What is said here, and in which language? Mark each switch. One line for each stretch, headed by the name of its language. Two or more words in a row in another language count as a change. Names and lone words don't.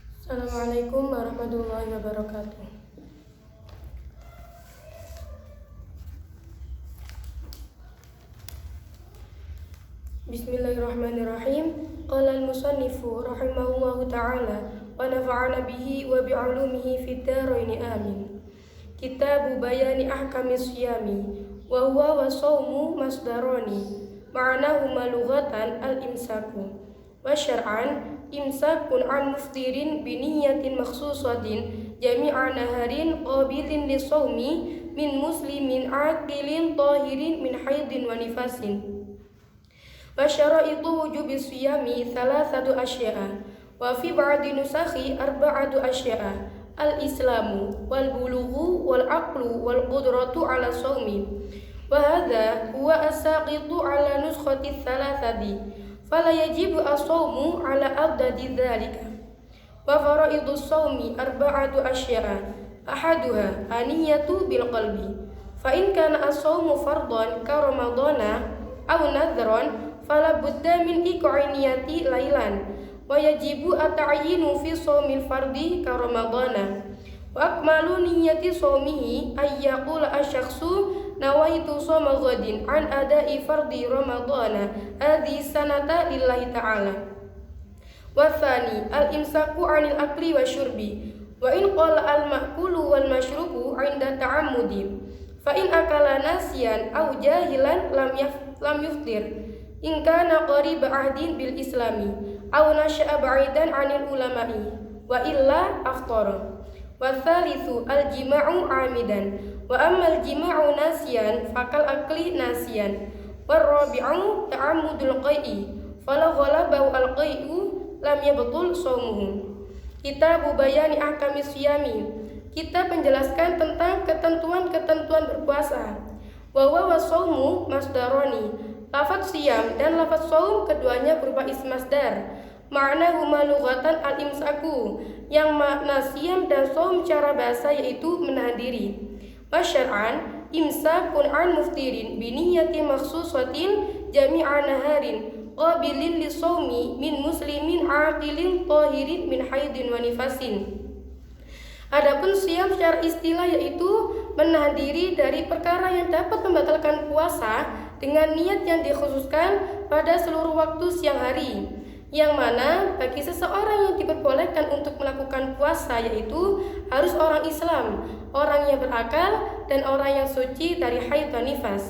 Arabic: السلام عليكم ورحمة الله وبركاته. بسم الله الرحمن الرحيم. قال المصنف رحمه الله تعالى ونفعنا به وبعلومه في الدارين آمين. كتاب بيان أحكام الصيام وهو والصوم مصدران معناهما لغة الإمساك وشرعا إمساك عن مفطر بنية مخصوصة جميع نهار قابل للصوم من مسلم عاقل طاهر من حيض ونفاس. وشرائط وجوب الصيام ثلاثة أشياء وفي بعض النسخ أربعة أشياء الإسلام والبلوغ والعقل والقدرة على الصوم وهذا هو الساقط على نسخة الثلاثة فلا يجب الصوم على أضداد ذلك وفرائض الصوم أربعة أشياء أحدها النية بالقلب فإن كان الصوم فرضا كرمضان أو نذرا فلا بد من إيقاع النية ليلا ويجب التعيين في صوم الفرض كرمضان وأكمل نية صومه أن يقول الشخص نويت صوم غد عن أداء فرض رمضان هذه السنة لله تعالى. والثاني الإمساك عن الأكل والشرب وإن قل المأكول والمشروب عند التعمد فإن أكل ناسيا أو جاهلا لم يفطر إن كان قريب عهد بالإسلام أو نشأ بعيدا عن العلماء وإلا أفطر. والثالث الجماع عامدا وأما الجماع ناسيا فكالأكل ناسيا والرابع تعمد القيء فلو غلبه القيء لم يبطل صومه. كتاب بيان أحكام الصيام,
Indonesian: kita menjelaskan tentang ketentuan-ketentuan berpuasa.
Arabic: وهو والصوم مصدران,
Indonesian: lafaz siyam dan lafaz shaum keduanya berupa
Arabic: اسم مصدر. معناهما لغة الإمساك,
Indonesian: yang makna siyam dan shaum cara bahasa yaitu menahan diri.
Arabic: وشرعا إمساك عن مفطر بنية مخصوصة جميع نهار قابل للصوم من مسلم عاقل طاهر من حيض ونفاس.
Indonesian: Adapun siyam secara istilah yaitu menahan diri dari perkara yang dapat membatalkan puasa dengan niat yang dikhususkan pada seluruh waktu siang hari, yang mana bagi seseorang yang diperbolehkan untuk melakukan puasa yaitu harus orang Islam, orang yang berakal, dan orang yang suci dari haid dan nifas.